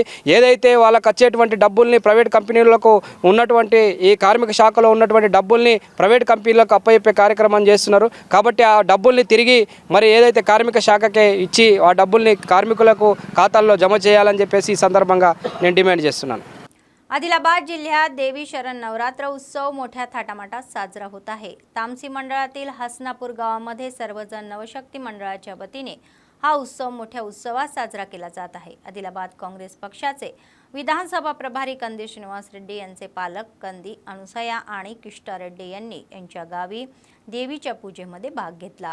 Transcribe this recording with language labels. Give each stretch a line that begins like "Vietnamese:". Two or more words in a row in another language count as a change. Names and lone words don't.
Telugu: ఏదైతే వాళ్ళకి వచ్చేటువంటి డబ్బుల్ని ప్రైవేట్ కంపెనీలకు ఉన్నటువంటి ఈ కార్మిక శాఖలో ఉన్నటువంటి డబ్బుల్ని ప్రైవేట్ కంపెనీలకు అప్పచెప్పే కార్యక్రమం చేస్తున్నారు. కాబట్టి ఆ డబ్బుల్ని తిరిగి మరి ఏదైతే కార్మిక శాఖకే ఇచ్చి ఆ డబ్బుల్ని కార్మికులకు ఖాతాల్లో జమ చేయాలని చెప్పేసి ఈ संदर्भांगा నేను డిమాండ్ చేస్తున్నాను.
Marathi: आदिलाबाद जिल्ह्यात देवी शरण नवरात्र उत्सव मोठ्या थाटामाटात साजरा होत आहे. तामसी मंडळातील हसनापूर गावामध्ये सर्वजण नवशक्ती मंडळाच्या वतीने हा उत्सव मोठ्या उत्सवात साजरा केला जात आहे. आदिलाबाद काँग्रेस पक्षाचे विधानसभा प्रभारी कंदी श्रीनिवास रेड्डी यांचे पालक कंदी अनुसया आणि किष्टा रेड्डी यांनी यांच्या गावी देवीच्या पूजेमध्ये भाग घेतला.